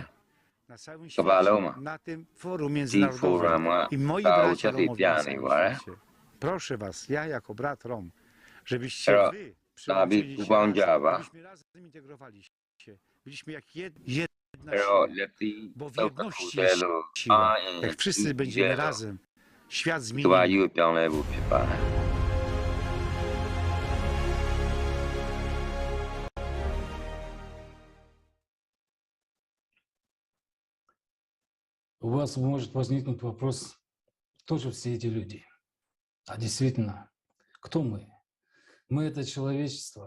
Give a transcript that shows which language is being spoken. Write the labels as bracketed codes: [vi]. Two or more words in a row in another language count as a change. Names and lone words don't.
[pl] Na całym świecie, na tym forum międzynarodowym i moi bracia Romowie na całym świecie. Proszę Was, ja jako brat Rom, żebyście Wy przyłączyli się razem, żebyśmy razem integrowali się. Byliśmy jak jedna siła, bo w jedności jest siła. Jak wszyscy będziemy razem, świat zmieni. [ru] У вас может возникнуть вопрос, кто же все эти люди? А действительно, кто мы? Мы — это человечество.